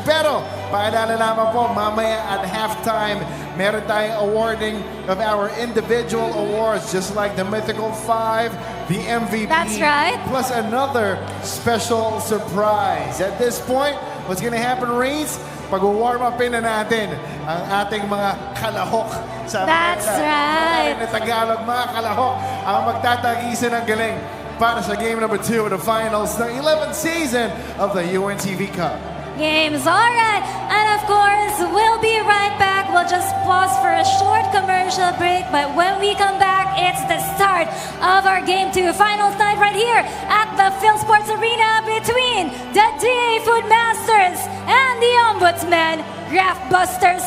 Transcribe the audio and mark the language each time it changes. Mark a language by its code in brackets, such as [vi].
[tl] Pero, paalala naman po, mamaya at halftime, meron tayong [en] awarding of our individual awards, just like the Mythical 5, the MVP. That's right. Plus another special surprise. At this point, what's gonna happen, Reigns? [tl] Pag-warm upin na natin ang ating mga kalahok. [en] That's right. [tl] Na Tagalog, mga kalahok, ang magtatagisa ng galing para sa [en] game number 2 of the finals [tl] ng [en] 11th season of the UNTV Cup. Games, all right. And of course, we'll be right back. We'll just pause for a short commercial break. But when we come back, it's the start of our Game 2 finals night right here at the PhilSports Arena between the DA Food Masters and the Ombudsman, Graftbusters.